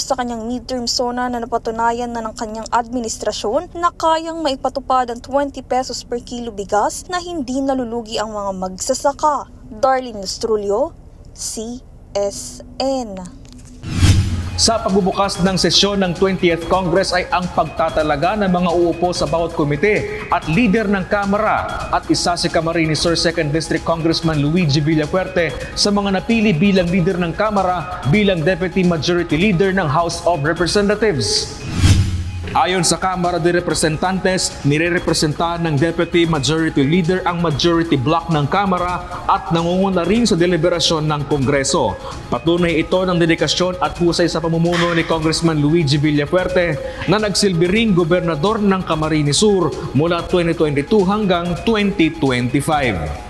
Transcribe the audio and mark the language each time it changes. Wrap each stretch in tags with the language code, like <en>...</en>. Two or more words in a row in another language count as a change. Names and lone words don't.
<tl>sa kanyang midterm SONA na napatunayan na ng kanyang administrasyon na kayang maipatupad ang 20 pesos</tl> <en>per kilo</en> <tl>bigas na hindi nalulugi ang mga magsasaka. Darlene Lastrulio, CSN. Sa pagbubukas ng sesyon ng 20th Congress ay ang pagtatalaga ng mga uupo sa bawat komite at leader ng Kamara at isa si Camarines Sur 2nd District Congressman Luigi Villafuerte sa mga napili bilang leader ng Kamara bilang</tl> <en>Deputy Majority Leader</en> <tl>ng House of Representatives. Ayon sa Kamara de Representantes, nirerepresentahan ng</tl> <en>Deputy Majority Leader</en> <tl>ang</tl> <en>majority block</en> <tl>ng Kamara at nangunguna rin sa deliberasyon ng Kongreso. Patunay ito ng dedikasyon at husay sa pamumuno ni Congressman Luigi Villafuerte na nagsilbi ring gobernador ng Camarines Sur mula 2022 hanggang 2025.</tl>